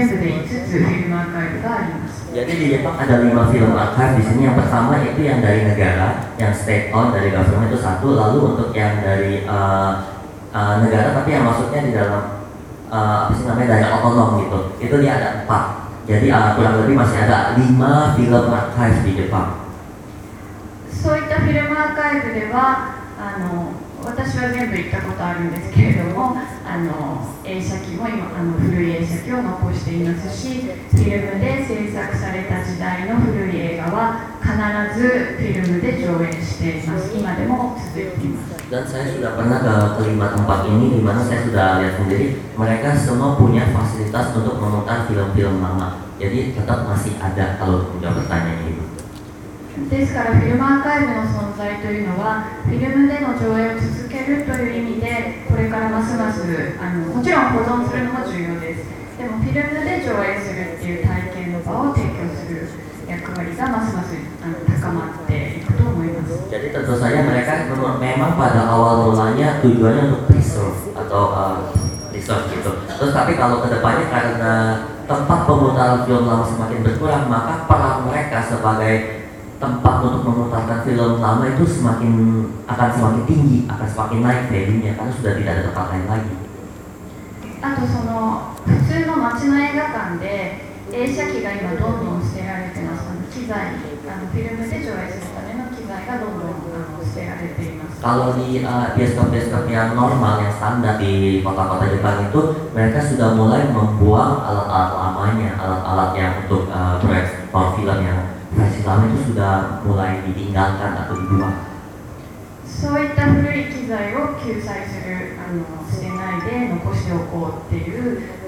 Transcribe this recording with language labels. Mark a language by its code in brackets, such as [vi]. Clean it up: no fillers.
[ja] 全部で5つフィルムアーカイブがあります。 [id] Jadi di Jepang ada 5 film archive di sini. Yang pertama itu yang dari negara, yang state owned dari government itu satu. Lalu untuk yang dari negara tapi yang masuknya di dalam apa sih namanya daerah otonom gitu. Itu dia ada 4. Jadi kurang lebih masih ada 5 film archive di Jepang. [ja] そういったフィルムアーカイブでは、あの私は全部行ったことあるんですけれども、あの映写機も今あの古い映写機を残していますし、フィルムで制作された時代の古い映画は必ずフィルムで上映しています。今でも続いています。 [id] Dan saya sudah pernah ke 5 tempat ini di mana saya sudah lihat sendiri mereka semua punya fasilitas untuk memutar film-film lama. Jadi tetap masih ada kalau tidak bertanya ini. [ja] ですからフィルムアーカイブの存在というのはフィルムでの上映を続けるという意味でこれからますますもちろん保存するのも重要です。でもフィルムで上映するっていう体験の場を提供する役割がますます高まっていくと思います。 [id] jadi tentu saja mereka memang pada awal mulanya tujuannya untuk preserve atau preserve gitu. Terus tapi kalau kedepannya karena tempat pemutaran film lama semakin berkurang, maka peran mereka sebagai tempat untuk memutarkan film lama itu semakin akan semakin tinggi, akan semakin naik value-nya karena sudah tidak ada tempat lain lagi. Atau [ja] その普通の街の映画館で映写機が今どんどん捨てられてます。機材、フィルムで上映するための機材がどんどん捨てられています。 [id] Kalau di bioskop-bioskop yang normal, yang standar di kota-kota Jepang itu, mereka sudah mulai membuang alat-alat lamanya, alat-alat yang untuk proyektor film yang versi lama itu sudah mulai ditinggalkan atau dibuang. So itu [ja] 古い機材を救済する捨てないで残しておこうっていう